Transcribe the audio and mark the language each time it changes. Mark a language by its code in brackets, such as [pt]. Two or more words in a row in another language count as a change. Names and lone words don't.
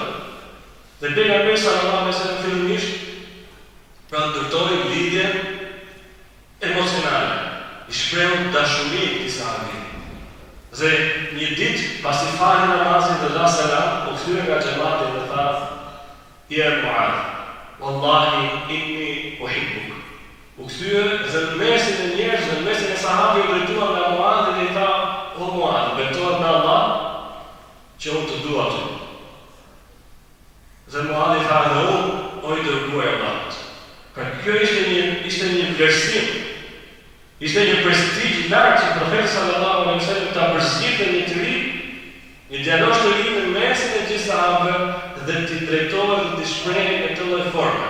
[sq] Dhe pejgamberi [ar] صلى الله عليه وسلم [sq] fillimisht pra ndërtoi lidhje emocionale, i shprehu dashuri këtij sahabi. Dhe një ditë pasi fali namazin dhe dha selam, u kthye nga xhamati dhe tha: [ar] "يا معاذ والله إني أحبك." [sq] U kthye dhe në mesin e njerëzve, në mesin e sahabëve u drejtua nga Muadh dhe i tha: "O Muadh, betohet me Allah që unë të dua ty." Dhe Muadh i tha: "Dhe unë, o i dërguar i Allahut." Pra kjo ishte një vlerësim. Ishte një prestigj i lartë që profeti [ar] صلى الله عليه وسلم [sq] ta përzgjitë një të ri, një djalosh të ri në mesin e gjithë sahabëve dhe t'i drejtohet dhe t'i shprehej në këtë lloj forme.